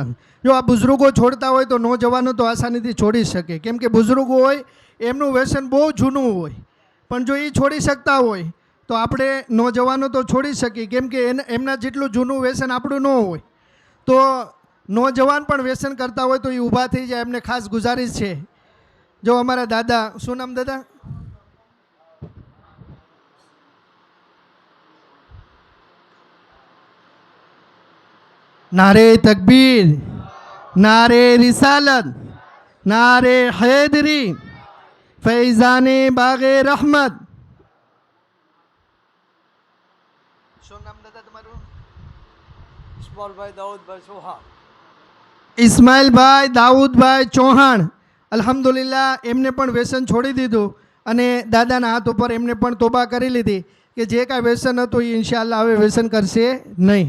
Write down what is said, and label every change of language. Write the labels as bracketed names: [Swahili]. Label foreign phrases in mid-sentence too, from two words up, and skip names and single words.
[Gujarati] જો આ બુઝુર્ગો છોડતા હોય તો નોજવાનો તો આસાનીથી છોડી શકે, કેમ કે બુઝુર્ગો હોય એમનું વ્યસન બહુ જૂનું હોય, પણ જો એ છોડી શકતા હોય તો આપણે નોજવાનો તો છોડી શકીએ, કેમ કે એમના જેટલું જૂનું વ્યસન આપણું ન હોય. તો નોજવાન પણ વ્યસન કરતા હોય તો એ ઊભા થઈ જાય, એમને ખાસ ગુજારિશ છે. જો અમારા દાદા, શું નામ દાદા? [Urdu] نعرۂ تکبیر، نعرۂ رسالت، نعرۂ حیدری، فیضانِ باغِ رحمت. [Gujarati] શું નામ દાદા તમારું? ઇસ્માઇલભાઈ દાઉદભાઈ ચૌહાણ. ઇસ્માઇલભાઈ દાઉદભાઈ ચૌહાણ. [Arabic] الحمد لله, [Gujarati] એમને પણ વ્યસન છોડી દીધું અને દાદાના હાથ ઉપર એમને પણ તોબા કરી લીધી કે જે કાંઈ વ્યસન હતું એ [Arabic] إن شاء الله [Gujarati] હવે વ્યસન કરશે નહીં.